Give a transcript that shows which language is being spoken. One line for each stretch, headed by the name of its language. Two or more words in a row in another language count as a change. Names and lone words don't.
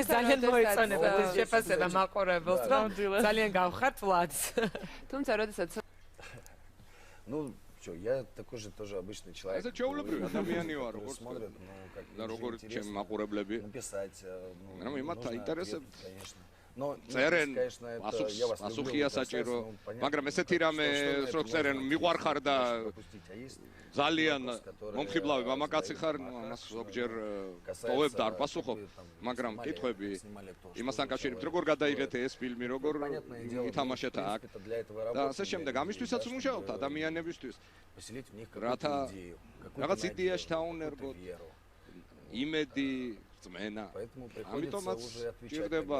Georgian: აბა ძალიან მოეწონება ეს შეფასება მაყურებელს, რომ ძალიან გავხართ ვლადს. თუმცა როდესაც
Russian: Ну, что, я такой же тоже обычный человек.
Georgian: Это ჩვეულებრივი ადამიანი ვარ, როგორც და როგორც ჩემი მაყურებლები.
Russian: Написать, ну,
Georgian: იმათ აინტერესებთ,
Russian: конечно. Но
Georgian: წერენ, ასუხია საჭირო, მაგრამ ესეთი რამე, რო წერენ, მიყვარხარ და ძალიან მომხიბლავი მამაკაცი ხარ, ამას ზოგჯერ ტოვებ და არ პასუხობ, მაგრამ კითხვები იმასთან კავშირებით, როგორ გადაიღეთ ეს ფილმი, როგორ ითამაშეთ აქ და ასე შემდეგ, ამისთვისაც ვმუშაობთ ადამიანებისთვის, რათა რაღაც იდეაში დაუნერგოთ, იმედი, რწმენა, ამიტომაც ჭირდება